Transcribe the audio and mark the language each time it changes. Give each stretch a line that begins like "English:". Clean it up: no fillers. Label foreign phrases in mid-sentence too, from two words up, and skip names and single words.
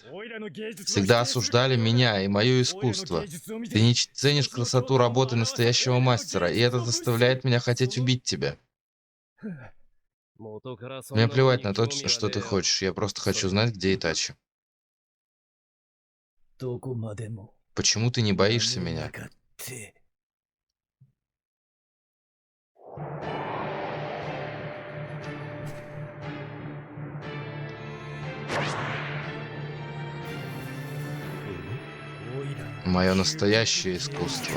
Russian: Всегда осуждали меня и мое искусство. Ты не ценишь красоту работы настоящего мастера, и это заставляет меня хотеть убить тебя. Мне плевать на то, что ты хочешь. Я просто хочу знать, где Итачи.
Japanese: どこまでも
Russian: Почему ты не боишься
Japanese: な
Russian: меня?
Japanese: かって
Russian: Мое настоящее искусство.